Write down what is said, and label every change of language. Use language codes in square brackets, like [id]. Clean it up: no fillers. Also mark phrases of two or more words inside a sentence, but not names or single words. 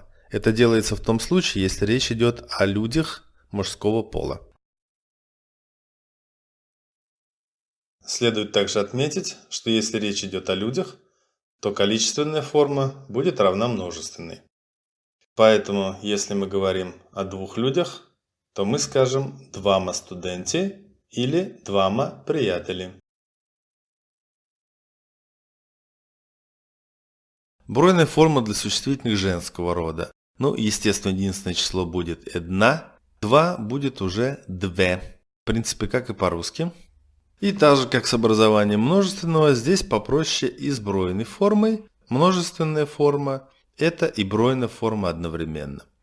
[ru] Это делается в том случае, если речь идет о людях мужского пола. Следует также отметить, что если речь идет о людях, то количественная форма будет равна множественной. Поэтому, если мы говорим о двух людях, то мы скажем [bg] «двама студенти» [ru] или [bg] «двама приятели». [ru] Бройная форма для существительных женского рода. Естественно, единственное число будет «една», 2 будет уже «две». В принципе, как и по-русски. И так же, как с образованием множественного, здесь попроще и с бройной формой. Множественная форма – это и бройная форма одновременно.